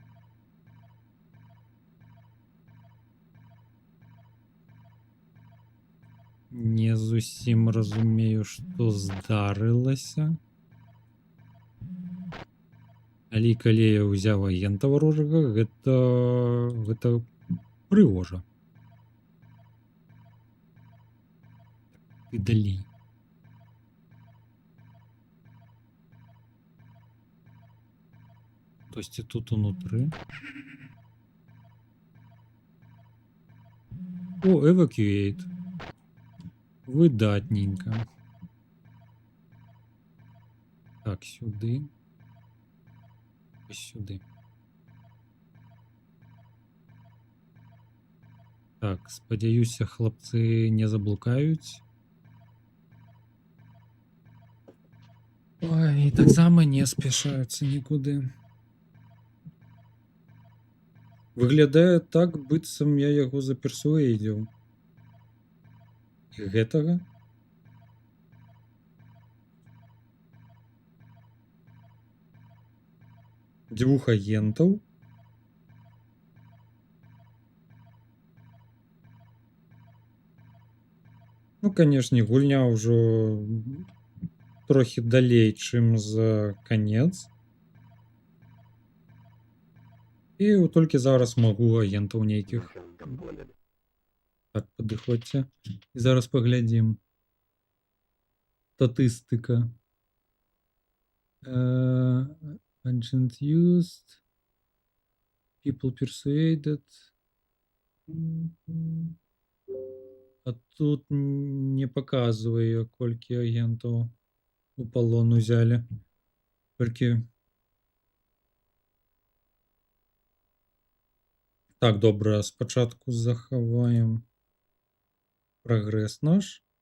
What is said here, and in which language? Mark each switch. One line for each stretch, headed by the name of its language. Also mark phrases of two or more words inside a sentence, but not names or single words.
Belarusian: Не зусім разумею, што здарылася. Але калі я ўзяў агента варожага, гэта прыгожа.
Ukrainian: Ти далей.
Russian: То есть и тут внутри. О,
English: evacuate.
Ukrainian: Видатненько. Так, сюди. Ось сюди. Так, сподіваюся, хлопці не заблукають. Ой, і так само не спішаються нікуди. Виглядає так,
Belarusian: быццам я яго заперсуэйдзіў. І гэтага? Дзвюх агентаў? Ну, канешне, гульня ўжо трохі далей, чым за канец. І толькі зараз магу агентаў нейкіх. Так, падыходзьце. І зараз паглядзім. Статыстыка.
English: Agent used. People persuaded.
Belarusian: А тут не паказвае, колькі агентаў у палон узялі. Толькі... Так, добра, спачатку захаваем прагрэс наш.